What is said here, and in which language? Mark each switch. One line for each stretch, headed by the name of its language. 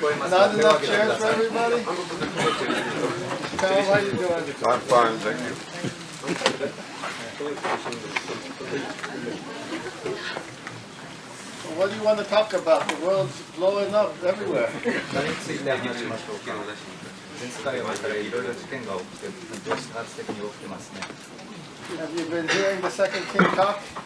English: Not enough chairs for everybody? Tom, how you doing? I'm fine, thank you. What do you want to talk about? The world's blowing up everywhere.
Japanese: 何について話しましょうか。全世界を見たらいろいろ事件が起きて、爆発的に起きてますね。
English: Have you been hearing the second king talk?